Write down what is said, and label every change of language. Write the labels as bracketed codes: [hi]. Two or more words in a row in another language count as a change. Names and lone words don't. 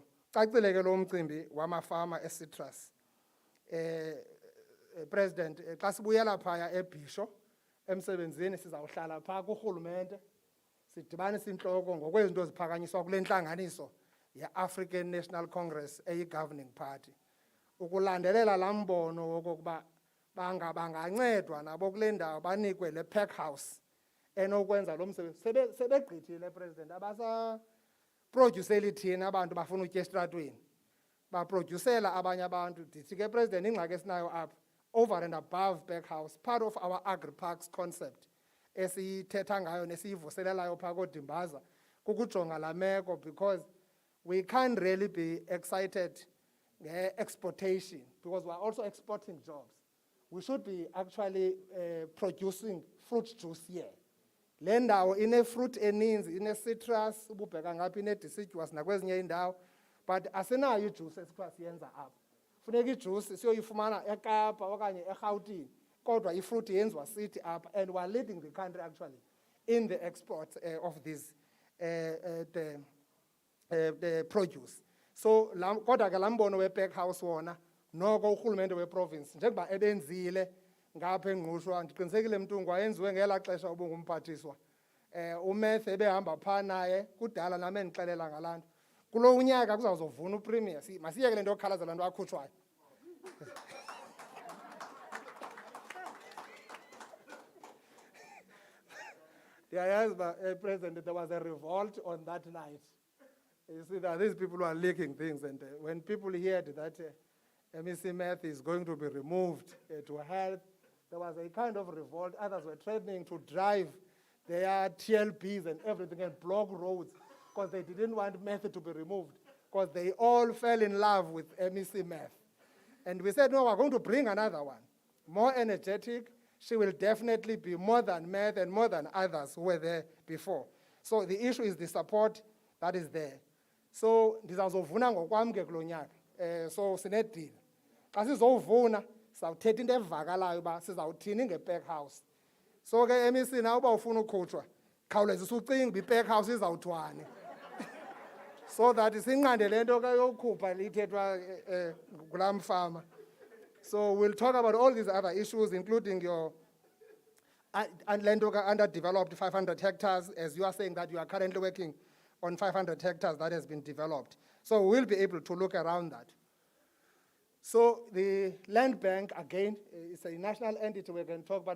[xh] Cacile ke lo mcimbi wamafama e-citrus. President, xa sibuyela phaya eBhisho emsebenzini sizawuhlala phaa kurhulumente sidibanise intloko ngokwezinto eziphakanyiswa kule ntlanganiso ye-African National Congress eyi- [en] governing party, [xh] ukulandelela laa mbono wokokuba bangancedwa nabo kule ndawo banikwe le pack house enokwenza lo msebenzi. Sebegqithile President, abasaprodyuseli thina abantu bafuna utya esitratweni, baprodyusela abanye abantu. Ndithi ke President, ingxaki esinayo apha, [en] over and above pack house, part of our agri-parks concept [xh] esiyithetha ngayo nesiyivuselelayo phaa koDimbaza kukujonga laa meko, [en] because we can't really be excited nge-exportation because we are also exporting jobs. We should be actually producing fruit juice here. [xh] Le ndawo ine-fruit eninzi, ine-citrus, ububheka ngapha ine-deciduous nakwezinye indawo, but asinayo ijuice esithiwa siyenza apha. Funeka ijuice siyoyifumana eKapa okanye eRhawutini, kodwa ifruit yenziwa sithi apha, [en] and we are leading the country actually in the export of this the produce. [xh] So kodwa ke laa mbono we-pack house wona noko urhulumente weprovince njengoba ebenzile ngapha eNgqushwa, ndiqinisekile Mtungu wayenziwe ngelaa xesha ubungumphathiswa. Umeth ebehamba phaa naye kudala nami endixelela ngalaa nto. Kulo unyaka kuzawuzovuna uPremier, masiyeke le nto yokukhalazela nto akhutshwayo. Ndiyayazi uba [en] President, there was a revolt on that night. You see that these people are leaking things, and when people heard that MEC Meth is going to be removed to health, there was a kind of revolt. Others were threatening to drive their TLPs and everything and block roads because they didn't want Meth to be removed, because they all fell in love with MEC Meth. And we said, no, we're going to bring another one, more energetic. She will definitely be more than Meth and more than others who were there before. So the issue is the support that is there. [xh] So ndizawuzovuna ngokwam ke kulo nyaka. So sinedile. Xa sizovuna sizawuthetha into evakalayo uba sizawuthini nge-pack house. So ke MEC na uba ufuna ukhutshwa, khawulezisa ucinga uba i-pack house izawuthwani. [en] So that [xh] sinqande le nto ke yokukhupha lithethwa kulaa mfama. [en] So we'll talk about all these other issues, including your underdeveloped 500 hectares, as you are saying that you are currently working on 500 hectares that has been developed. So we'll be able to look around that. So the land bank, again, is a national entity we can talk about.